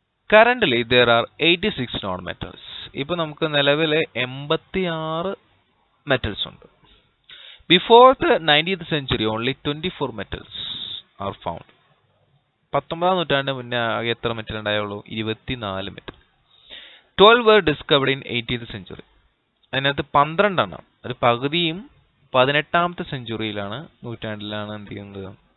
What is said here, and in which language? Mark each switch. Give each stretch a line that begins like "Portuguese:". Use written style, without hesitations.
English: Currently there are 86 non-metals.
Malayalam: ഇപ്പോൾ നമുക്ക് നിലവിലെ 86 മെറ്റൽസ് ഉണ്ട്.
English: Before the 19th century only 24 metals are found.
Malayalam: 19ാം നൂറ്റാണ്ടിന് മുന്നേ എത്ര മെറ്റൽ ഉണ്ടായുള്ളൂ? 24 metal.
English: 12 were discovered in 18th century.
Malayalam: അതിനകത്ത് 12 എണ്ണം, ഒരു പകുതിയും 18ാമത്തെ സെഞ്ചുറിയിലാണ്, നൂറ്റാണ്ടിലാണ് എന്ത് ചെയ്യുന്നത്?